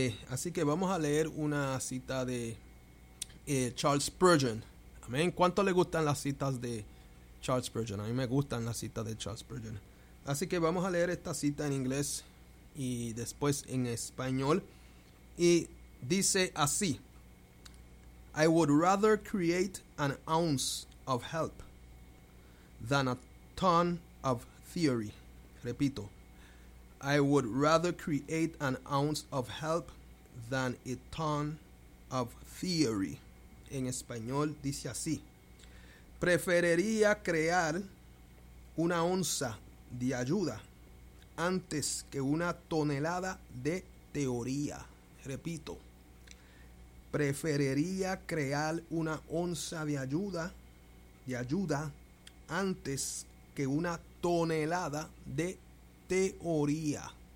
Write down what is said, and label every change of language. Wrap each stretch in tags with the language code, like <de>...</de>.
<es>Así que vamos a leer una cita de Charles Spurgeon. Amén. ¿Cuánto le gustan las citas de Charles Spurgeon? A mí me gustan las citas de Charles Spurgeon. Así que vamos a leer esta cita en inglés y después en español. Y dice así:</es> <en>I would rather create an ounce of help than a ton of theory.</en> <es>Repito.</es> <en>I would rather create an ounce of help than a ton of theory.</en> <es>En español dice así: preferiría crear una onza de ayuda antes que una tonelada de teoría. Repito. Preferiría crear una onza de ayuda antes que una tonelada de teoría.</es>